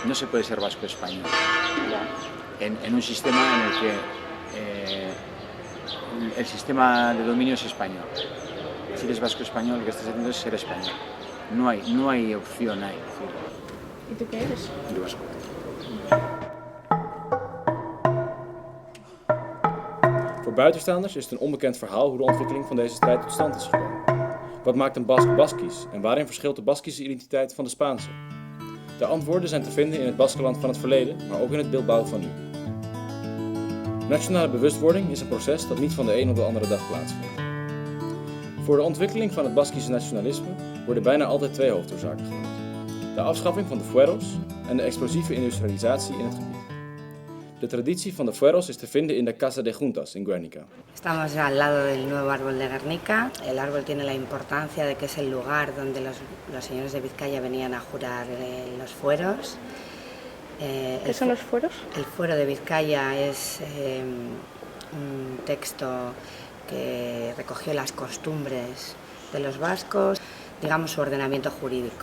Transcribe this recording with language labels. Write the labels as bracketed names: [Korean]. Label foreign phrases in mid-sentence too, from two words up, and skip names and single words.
[Spanish] No se puede ser vasco español. Ya. En un sistema en el que el sistema de dominio es español. Si eres vasco español, lo que estás haciendo es ser español. No hay opción ahí. ¿Y tú qué eres? Yo vasco. [Dutch] Voor buitenstaanders is het een onbekend verhaal hoe de ontwikkeling van deze strijd tot stand is gekomen. Wat maakt een Bask Baskisch en waarin verschilt de Baskische identiteit van de Spaanse? De antwoorden zijn te vinden in het Baskenland van het verleden, maar ook in het beeldbouw van nu. Nationale bewustwording is een proces dat niet van de een op de andere dag plaatsvindt. Voor de ontwikkeling van het Baskische nationalisme worden bijna altijd twee hoofdoorzaken genoemd. De afschaffing van de fueros en de explosieve industrialisatie in het gebied. De traditie van de fueros is te vinden in de Casa de Juntas in Guernica. [Spanish] Estamos al lado del nuevo árbol de Guernica. El árbol tiene la importancia de que es el lugar donde los señores de Vizcaya venían a jurar los fueros. ¿Qué son los fueros? El fuero de Vizcaya es un texto que recogió las costumbres de los vascos, digamos su ordenamiento jurídico.